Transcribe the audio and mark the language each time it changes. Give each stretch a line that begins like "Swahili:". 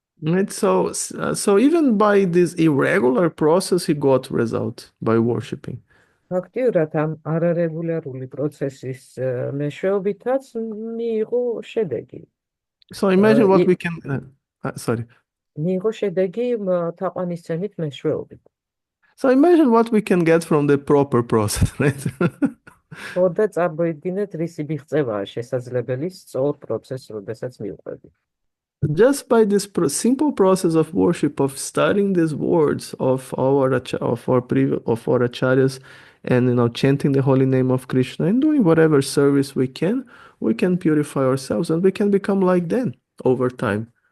English: Right, so even by this irregular process, he got result by worshiping.
Georgian: ფაქტიურად ამ არარეგულარული პროცესის მეშვეობითაც მიიღო შედეგი.
English: So imagine what we can. Sorry.
Georgian: მიიღო შედეგი თაყვანისცემით მეშვეობით.
English: So imagine what we can get from the proper process, right?
Georgian: და წარმოიდგინეთ, რისი მიღწევაა შესაძლებელი სწორ პროცესს, როდესაც მივყვებით.
English: Just by this simple process of worship, of studying these words of our acharyas, and chanting the holy name of Krishna and doing whatever service we can purify ourselves and we can become like them over time.